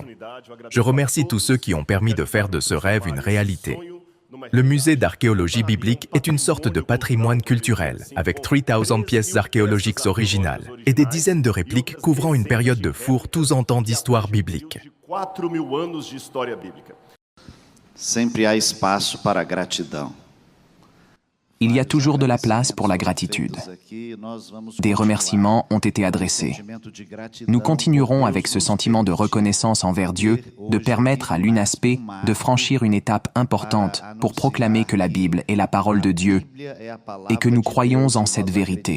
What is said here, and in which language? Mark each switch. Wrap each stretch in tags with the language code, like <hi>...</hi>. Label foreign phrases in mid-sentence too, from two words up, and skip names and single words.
<fr>Je remercie tous ceux qui ont permis de faire de ce rêve une réalité. Le musée d'archéologie biblique est une sorte de patrimoine culturel, avec 3000 pièces archéologiques originales et des dizaines de répliques couvrant une période de fourre-tous en temps d'histoire biblique.</fr> <pt>Sempre há espaço para a gratidão.</pt> <fr>Il y a toujours de la place pour la gratitude. Des remerciements ont été adressés. Nous continuerons avec ce sentiment de reconnaissance envers Dieu de permettre à l'UNASP de franchir une étape importante pour proclamer que la Bible est la parole de Dieu et que nous croyons en cette vérité.</fr>